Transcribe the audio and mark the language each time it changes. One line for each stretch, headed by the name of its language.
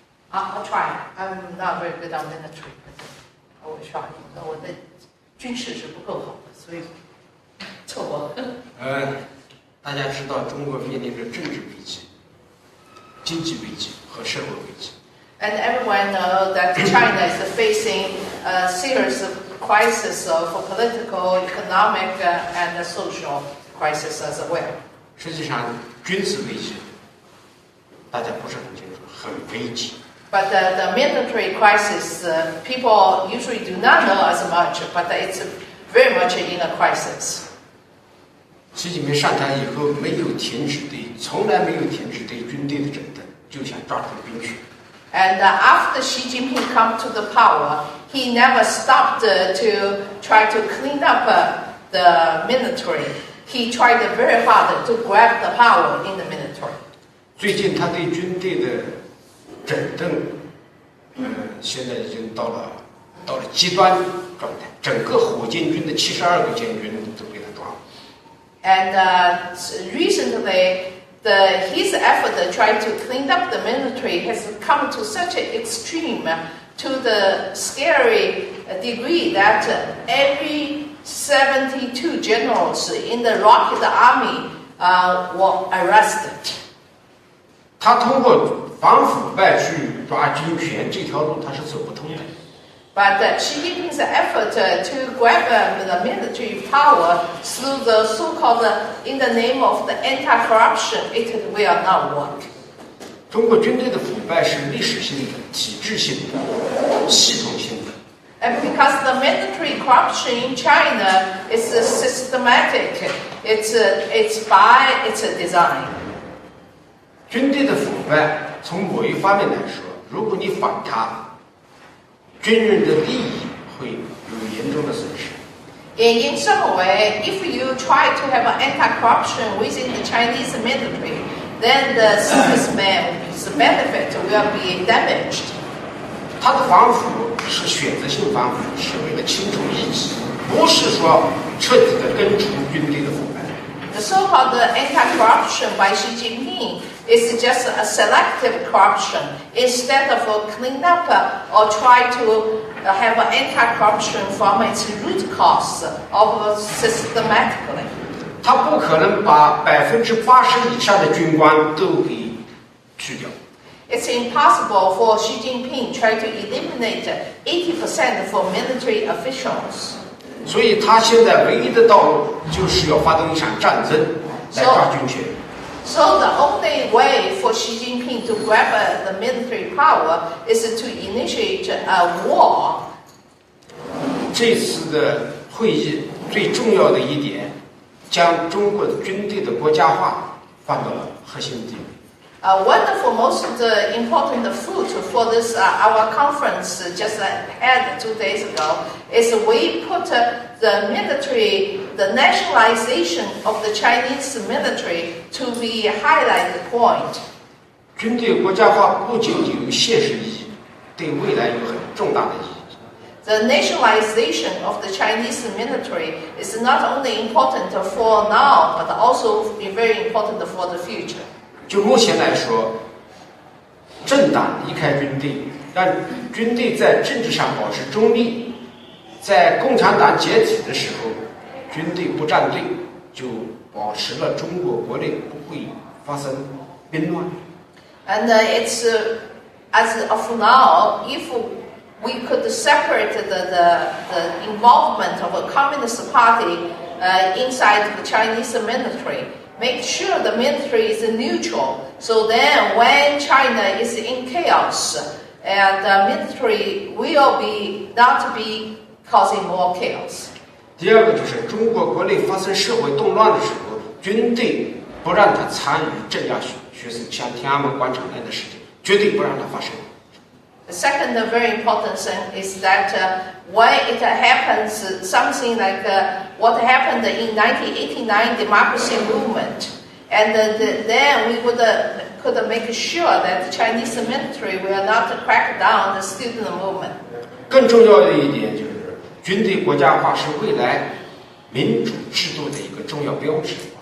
English: I'll try. I'm not very good on military, but I will try.
Chinese: 我的军事是不够好的，所以凑合。大家知道中国面临着政治危机、经济危机和社会危机。
English: And everyone knows that China is facing a series of crises for political, economic, and social crisis as well.
Chinese: 实际上军事危机大家不是很清楚，很危急。
English: But the military crisis, people usually do not know as much, but it's very much in a crisis.
Chinese: 习近平上台以后没有停止从来没有停止对军队的整顿，就想抓住兵权。
English: And after Xi Jinping come to the power, he never stopped to try to clean up the military. He tried very hard to grab the power in the military.
Chinese: 最近他对军队的整顿，现在已经到了极端状态，整个火箭军的72个建军都被他抓了。
English: And recently, his effort to try to clean up the military has come to such an extreme, to the scary degree that every 72 generals in the Rocket Army were arrested.
Chinese: 他通过反腐败去抓军权这条路他是走不通的。
English: But Xi Jinping's effort to grab the military power through the so-called, in the name of the anti-corruption, it will not work.
Chinese: 中国军队的腐败是历史性的、体制性的、系统性的。
English: And because the military corruption in China is systematic, it's by its design.
Chinese: 军队的腐败，从某一方面来说，如果你反它，军人的利益会有严重的损失。
English: In some way, if you try to have an anti-corruption within the Chinese military, then the servicemen's benefit will be damaged.
Chinese: 他的反腐是选择性反腐，是为了清除异己，不是说彻底的根除军队的腐败。
English: The so-called anti-corruption by Xi Jinping is just a selective corruption instead of clean up or try to have an anti-corruption from its root cause of systematically.
Chinese: 他不可能把80%以上的军官都给去掉。
English: It's impossible for Xi Jinping try to eliminate 80% for military officials.
Chinese: 所以他现在唯一的道路就是要发动一场战争来抓军权。
English: So the only way for Xi Jinping to grab the military power is to initiate a war.
Chinese: 这次的会议最重要的一点，将中国军队的国家化放到了核心地位。
English: One of the most important fruit for this our conference just had 2 days ago is we put the military, the nationalization of the Chinese military to be highlighted point.
Chinese: 军队国家化不仅仅有现实意义，对未来有很重大的意义。
English: The nationalization of the Chinese military is not only important for now, but also very important for the future.
Chinese: 就目前来说，政党离开军队，让军队在政治上保持中立，在共产党解体的时候，军队不站队，就保持了中国国内不会发生兵乱。
English: And it's as of now, if we could separate the involvement of a communist party inside the Chinese military. Make sure the military is neutral. So then when China is in chaos, and the military will not be causing more chaos.
Chinese: 第二个就是中国国内发生社会动乱的时候，军队不让他参与镇压学生，像天安门广场那样的事情，绝对不让它发生。
English: The second very important thing is that when it happens, something like what happened in 1989 democracy movement, and then we could make sure that the Chinese military will not crack down the student movement.
Chinese: 更重要的一点就是，军队国家化是未来民主制度的一个重要标志。